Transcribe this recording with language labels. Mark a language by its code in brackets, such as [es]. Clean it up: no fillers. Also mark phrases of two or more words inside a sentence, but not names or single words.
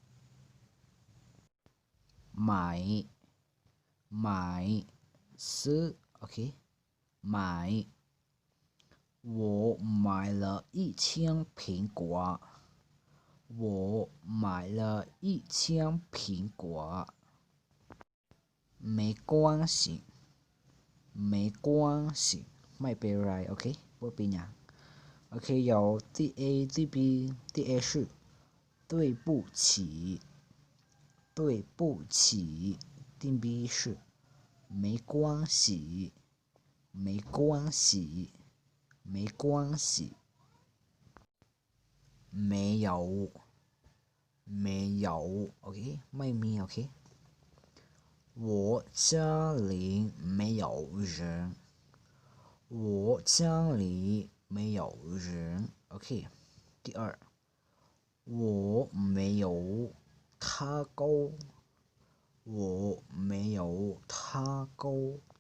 [zh] 买，买是 OK， 买。我买了一箱苹果。我买了一箱苹果。没关系，没关系， [th] ไม่เป็นไร [zh] OK， 不 [th] เป็นไร [zh] OK， 有第 A 第 B， 第 A 是对不起，对不起，第 B 是没关系，没关系，没关系。没有，没有 OK， [th] ไม่มี [zh] OK。我家里没有人。我家里没有人 OK。第二，我没有他沟。我没有他沟。